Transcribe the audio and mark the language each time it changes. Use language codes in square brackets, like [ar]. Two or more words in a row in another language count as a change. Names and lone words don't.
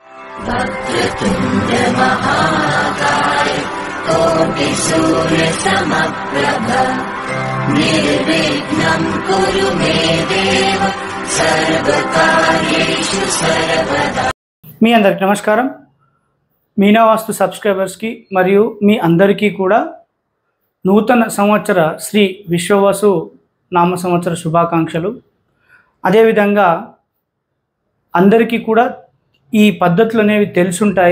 [sa] वक्रतुण्ड महाकाय कोटि सूर्य समप्रभ निर्विघ्नं कुरु मे देव सर्वकार्येषु सर्वदा। [te] మీ అందరికి నమస్కారం. మీనా వాస్తు సబ్స్క్రైబర్స్ కి మరియు మీ అందరికీ కూడా నూతన సంవత్సర శ్రీ విశ్వవసు నామ సంవత్సర శుభాకాంక్షలు. అదేవిధంగా అందరికీ కూడా ఈ పద్ధతులు అనేవి తెలుసుంటాయి.